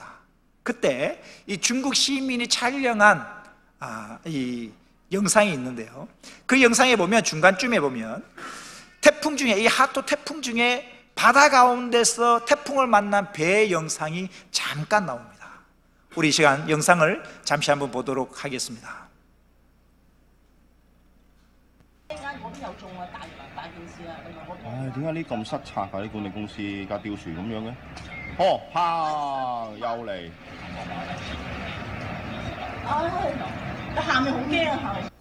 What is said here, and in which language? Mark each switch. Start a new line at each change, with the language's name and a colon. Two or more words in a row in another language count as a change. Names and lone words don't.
Korean: 그때 이 중국 시민이 촬영한 이 영상이 있는데요. 그 영상에 보면 중간쯤에 보면 태풍 중에 이 하토 태풍 중에 바다 가운데서 태풍을 만난 배의 영상이 잠깐 나옵니다. 우리 이 시간 영상을 잠시 한번 보도록 하겠습니다.
Cantonese: 唉，點解呢咁失策㗎？啲管理公司架吊船咁樣嘅？哦，啪，又嚟！唉，下面好驚啊！